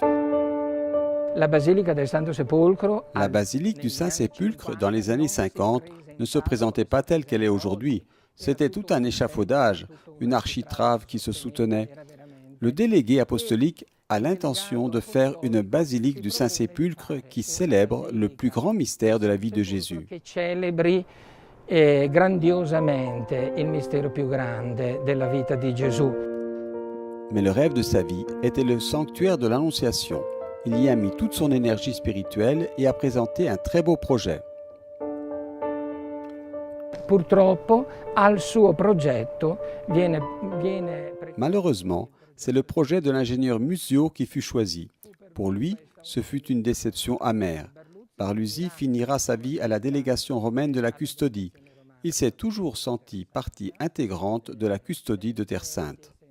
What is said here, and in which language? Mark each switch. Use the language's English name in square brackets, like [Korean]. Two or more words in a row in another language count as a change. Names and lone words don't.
[French] La basilique du Saint-Sépulcre, dans les années 50, ne se présentait pas telle qu'elle est aujourd'hui. C'était tout un échafaudage, une architrave qui se soutenait. Le délégué apostolique a l'intention de faire une basilique du Saint-Sépulcre qui célèbre le plus grand mystère de la vie de Jésus. [Italian] Grandiosamente il mistero più grande della vita di Gesù. [French] Mais le rêve de sa vie était le sanctuaire de l'Annonciation. Il y a mis toute son énergie spirituelle et a présenté un très beau projet. [Italian] Purtroppo al suo progetto viene [French] Malheureusement, c'est le projet de l'ingénieur Musio qui fut choisi. Pour lui, ce fut une déception amère. Barluzzi finira sa vie à la délégation romaine de la custodie. Il s'est toujours senti partie intégrante de la custodie de Terre Sainte.